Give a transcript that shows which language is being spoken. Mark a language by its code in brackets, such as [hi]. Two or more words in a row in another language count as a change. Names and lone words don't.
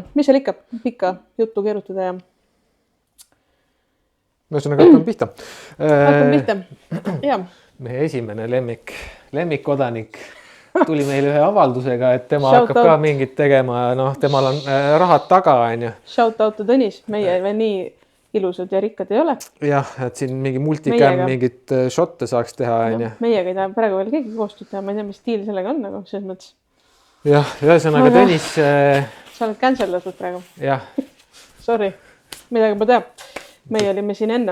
[et] Mis seal ikka pikka juttu keerutada ja... Ühesõnaga, hakkame pihta. Hakkame pihta. Ja. Meie esimene lemmikkodanik tuli meile ühe avaldusega, et tema hakkab ka mingit tegema. No, temal on rahad taga. [en] Shout out to Tõnis. [et] Meie veel nii ilusad ja rikkad ei ole. Jah, et siin mingi multicam mingit shotte saaks teha. No, meiega ei taha praegu veel keegi koostööd teha. Ma ei tea, mis stiil sellega on, aga selles mõttes. Jah, ühesõnaga Tõnis... Sa oled cancellatud praegu. Jah. Sorry, midagi ma teab. Meie olime siin enne.